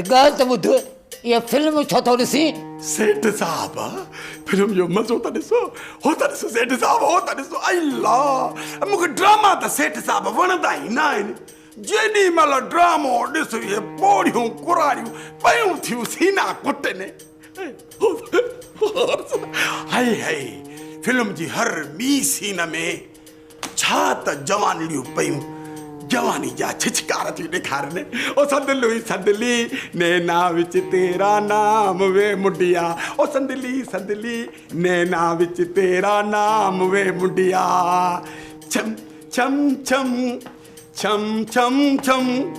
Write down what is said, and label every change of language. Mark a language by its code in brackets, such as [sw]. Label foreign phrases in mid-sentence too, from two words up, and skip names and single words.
[sd] ॻाल्हि त ॿुध इहा फिल्म छो थो ॾिसी सेठ साहब फिल्म जो मज़ो त ॾिसो हो त ॾिसो सेठ साहब हो त ॾिसो अल्ला मूंखे ड्रामा त सेठ साहब वणंदा ई न आहिनि जेॾी महिल ड्रामो ॾिस इहे ॿोड़ियूं कुराड़ियूं पयूं थियूं सीना कुटनि हाय हाय फिल्म जी हर ॿी सीन में छा त जवानियूं पयूं जवानी जा छिछकार थी ॾेखारनि [pa] ਓ ਸੰਦਲੀ ਨੈਣਾਂ ਵਿਚ ਤੇਰਾ ਨਾਮ ਵੇ ਮੁੰਡਿਆ ਓ ਸੰਦਲੀ ਨੈਣਾਂ ਵਿਚ ਤੇਰਾ ਨਾਮ ਵੇ ਮੁੰਡਿਆ [sd] छम छम छम छम छम छम